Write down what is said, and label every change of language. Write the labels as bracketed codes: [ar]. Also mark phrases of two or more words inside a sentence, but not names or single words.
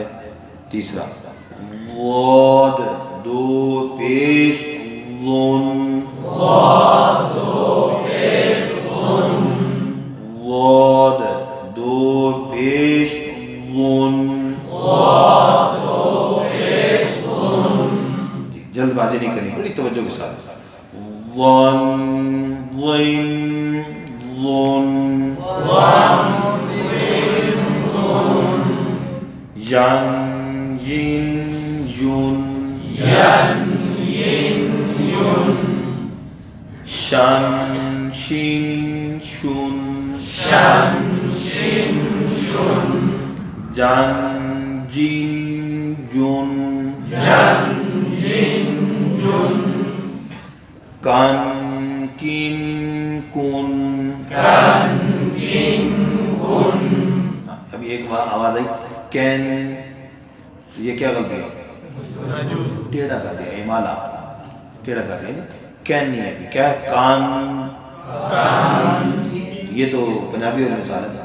[ur] تیسرا واد دو پیش ون واد دو پیش ون جی جلد بازی نہیں کرنی بڑی توجہ کے ساتھ. ون وین ون ین ین یون شن شین شون جن جین جون کن کین کن. ابھی ایک بار آواز آئی کین. یہ کیا غلطی ہے؟ ٹیڑھا کر دیا. امالا ٹیڑھا کر دیا. کین نہیں ہے. کیا ہے؟ کان. یہ تو پنجابی اور مثال ہے.